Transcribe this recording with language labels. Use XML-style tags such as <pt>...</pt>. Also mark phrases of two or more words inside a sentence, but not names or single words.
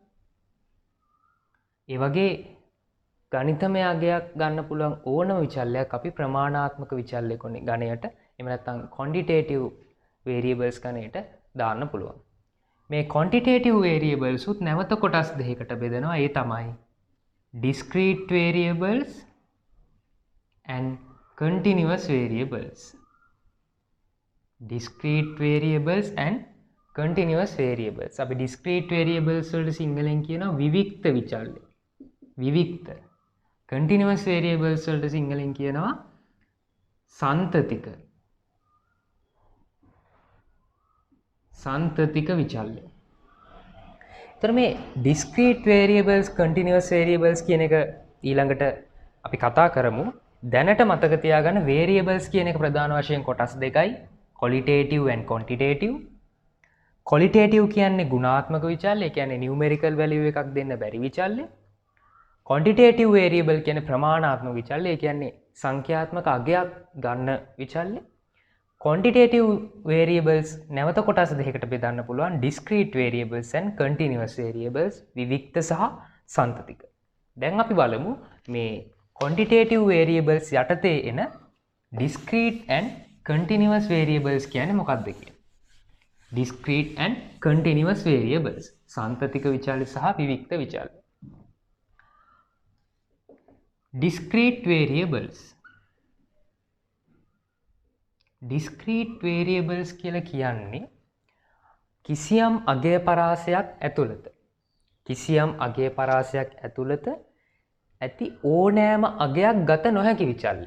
<si>ඒ වගේ ගණිතමය අගයක් ගන්න පුළුවන් ඕනම විචල්‍යයක් අපි ප්‍රමාණාත්මක විචල්‍ය ගණයට එහෙම නැත්නම්</si> <en>quantitative variables</en> <si>ගණයට දාන්න පුළුවන්. මේ</si> <en>quantitative variables</en> <si>උත් නැවත කොටස් දෙකකට බෙදෙනවා. ඒ තමයි</si> <en>discrete variables and continuous variables. Discrete variables and continuous variables.</en> <si>අපි</si> <en>discrete variables</en> <si>වලට සිංහලෙන් කියනවා විවික්ත විචල්‍ය. විවික්ත.</si> <en>continuous variables</en> <si>වලට සිංහලෙන් කියනවා සන්තතික. සන්තතික විචල්‍ය. එතකොට මේ</si> <en>discrete variables continuous variables</en> <si>කියන එක ඊළඟට අපි කතා කරමු. දැනට මතක තියාගන්න variables කියන එක ප්‍රධාන වශයෙන් කොටස් දෙකයි.</si> <en>qualitative and quantitative.</en> <si>qualitative කියන්නේ ගුණාත්මක විචල්‍ය. ඒ කියන්නේ</si> <en>numerical value</en> <si>එකක් දෙන්න බැරි විචල්‍ය.</si> <en>quantitative variable</en> <si>කියන්නේ ප්‍රමාණාත්මක විචල්‍ය. ඒ කියන්නේ සංඛ්‍යාත්මක අගයක් ගන්න විචල්‍ය.</si> <en>quantitative variables</en> <si>නැවත කොටස් දෙකකට බෙදන්න පුළුවන්.</si> <en>discrete variables and continuous variables</en> <si>විවික්ත සහ සන්තතික. දැන් අපි බලමු මේ</si> <en>quantitative variables</en> <si>යටතේ එන</si> <en>discrete and continuous variables</en> <si>කියන්නේ මොකක්ද කියලා.</si> <en>discrete and continuous variables</en> <si>සන්තතික විචල්‍ය සහ විවික්ත විචල්‍ය.</si> <en>discrete variables.</en> <si>discrete variables කියලා කියන්නේ කිසියම් අගය පරාසයක් ඇතුළත ඇති ඕනෑම අගයක් ගත නොහැකි විචල්‍ය.</si>